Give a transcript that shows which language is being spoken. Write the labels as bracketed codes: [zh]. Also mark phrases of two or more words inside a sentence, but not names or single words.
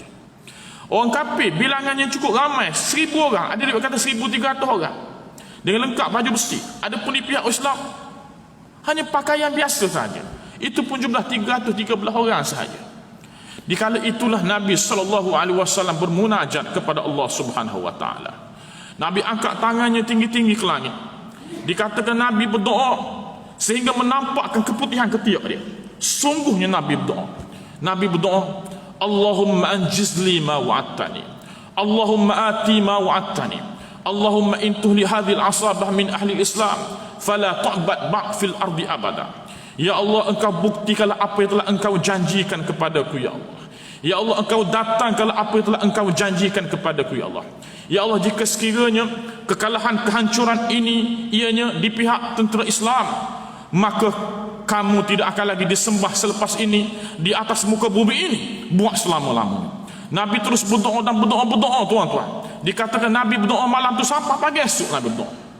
[ms] Orang kafir bilangannya cukup ramai, 1000 orang, ada riwayat kata 1300 orang, dengan lengkap baju besi. Adapun di pihak Islam hanya pakaian biasa saja. Itu pun jumlah 313 orang saja. Dikala itulah Nabi SAW bermunajat kepada Allah [ar] سبحانه وتعالى. [ms] Nabi angkat tangannya tinggi-tinggi ke langit. Dikatakan Nabi berdoa sehingga menampakkan keputihan ketiak dia. Sungguhnya Nabi berdoa. Nabi berdoa, [ar] اللهم أنجز لي ما وعدتني، اللهم آت ما وعدتني، اللهم إن تهلك هذه العصابة من أهل الإسلام، فلا تعبد بعد في الأرض أبدا. يا الله, [ms] engkau buktikanlah apa yang telah engkau janjikan kepadaku [ar] يا الله. يا الله, [ms] engkau datangkanlah apa yang telah engkau janjikan kepadaku [ar] يا الله. يا الله, [ms] jika sekiranya kekalahan, kehancuran ini ianya di pihak tentera Islam, maka kamu tidak akan lagi disembah selepas ini di atas muka bumi ini buat selama-lamanya. Nabi terus berdoa dan berdoa, tuan-tuan. Dikatakan Nabi berdoa malam tu sampai pagi esok Nabi berdoa.